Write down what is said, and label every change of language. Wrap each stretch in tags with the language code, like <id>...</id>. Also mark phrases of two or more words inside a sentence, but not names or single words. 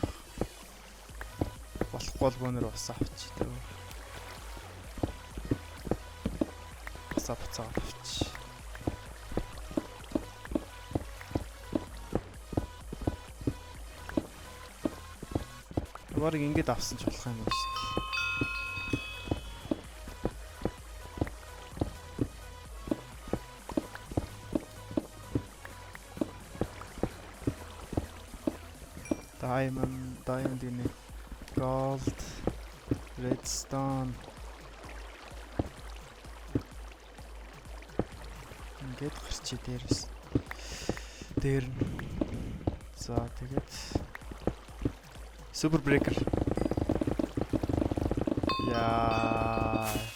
<mn>Болохгүй бол өнөр усаа авчих. Усаа буцаа авчих. Барыг ингэж авсан ч болох юм байна шүү дээ.</mn> <en>Diamond in gold, redstone.</en> <mn>Ингээд гарчи дээрээс. Дээр нь. За тэгээд Super Breaker. Яа.</mn>